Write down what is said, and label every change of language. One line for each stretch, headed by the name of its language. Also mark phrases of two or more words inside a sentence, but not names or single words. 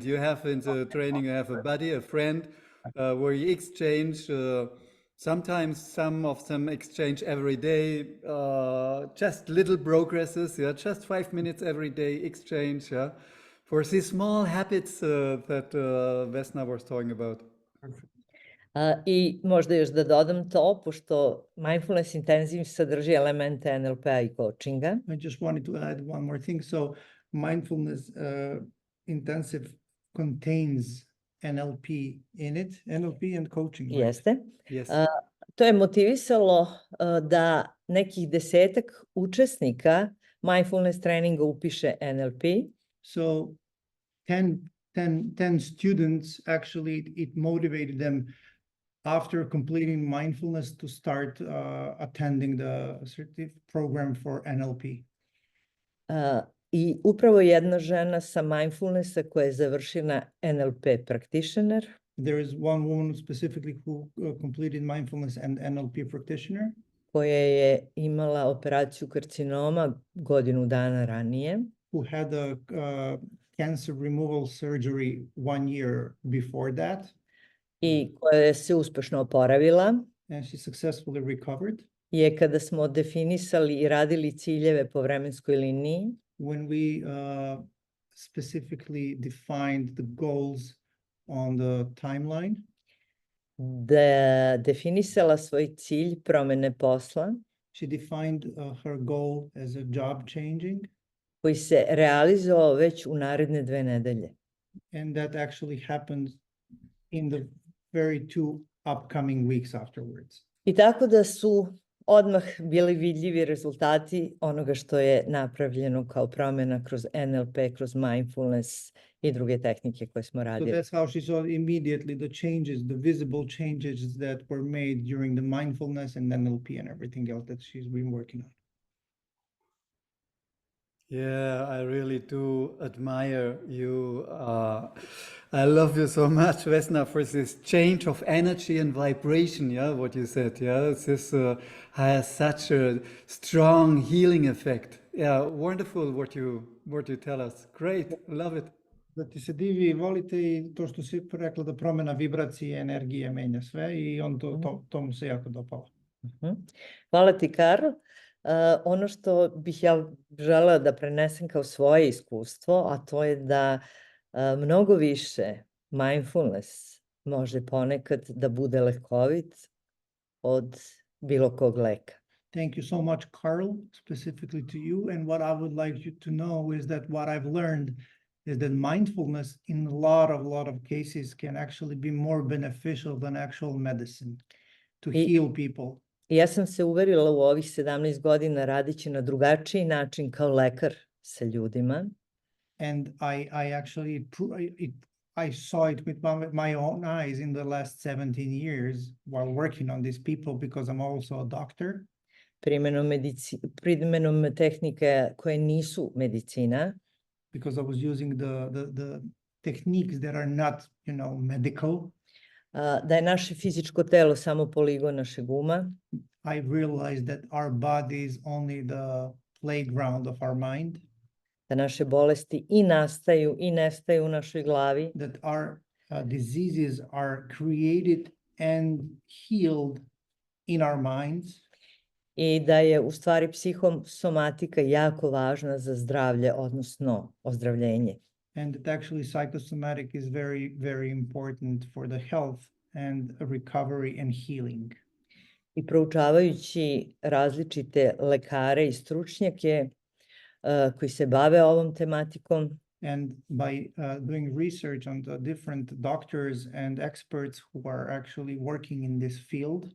English: You have in the training, you have a buddy, a friend, where you exchange. Sometimes some of them exchange every day, just little progresses. Yeah, just 5 minutes every day exchange. Yeah, for these small habits that Vesna was talking about.
Serbian: I možda još da dodam to, pošto Mindfulness Intensive sadrži elemente NLP-a i coachinga.
English: I just wanted to add one more thing. So mindfulness intensive contains NLP in it, NLP and coaching. Right?
Serbian: Jeste.
English: Yes.
Serbian: To je motivisalo da nekih 10-ak učesnika mindfulness treninga upiše NLP.
English: So 10 students, actually, it motivated them after completing mindfulness to start attending the certificate program for NLP.
Serbian: I upravo jedna žena sa mindfulnessa koja je završila
English: NLP practitioner, There is one woman specifically who completed mindfulness and NLP practitioner
Serbian: koja je imala operaciju karcinoma godinu dana ranije
English: who had a cancer removal surgery 1 year before that,
Serbian: i koja je se uspešno oporavila.
English: and she successfully recovered.
Serbian: Je kada smo definisali i radili ciljeve po vremenskoj liniji,
English: When we specifically defined the goals on the timeline,
Serbian: da definisala svoj cilj promene posla
English: she defined her goal as a job changing,
Serbian: koji se realizovao već u naredne 2 nedelje.
English: and that actually happened in the very 2 upcoming weeks afterwards.
Serbian: I tako da su odmah bili vidljivi rezultati onoga što je napravljeno kao promjena kroz NLP, kroz mindfulness i druge tehnike koje smo
English: So
Serbian: radili.
English: that's how she saw immediately the changes, the visible changes that were made during the mindfulness and NLP and everything else that she's been working on. Yeah, I really do admire you. I love you so much, Vesna, for this change of energy and vibration. Yeah, what you said. Yeah, this has such a strong healing effect. Yeah, wonderful what you tell us. Great, love it.
Serbian: Da ti se divi, volite i to što si rekla da promjena vibracije, energije menja sve i on to mu se jako dopalo. Hvala ti, Karl. Ono što bih ja želela da prenesem kao svoje iskustvo, a to je da mnogo više mindfulness može ponekad da bude lekovit od bilo kog leka.
English: Thank you so much, Carl, specifically to you. And what I would like you to know is that what I've learned is that mindfulness in a lot of cases can actually be more beneficial than actual medicine to heal people.
Serbian: I ja sam se uverila u ovih 17 godina radeći na drugačiji način kao lekar sa ljudima.
English: And I actually I saw it with my own eyes in the last 17 years while working on these people because I'm also a doctor.
Serbian: Primenom tehnike koje nisu medicina.
English: Because I was using the techniques that are not, medical.
Serbian: Da je naše fizičko telo samo poligon našeg uma.
English: I realized that our body is only the playground of our mind.
Serbian: Da naše bolesti i nastaju i nestaju u našoj glavi.
English: That our diseases are created and healed in our minds.
Serbian: I da je u stvari psihosomatika jako važna za zdravlje, odnosno ozdravljenje.
English: And that actually psychosomatic is very, very important for the health and recovery and healing.
Serbian: I proučavajući različite lekare i stručnjake koji se bave ovom tematikom,
English: and by doing research on the different doctors and experts who are actually working in this field,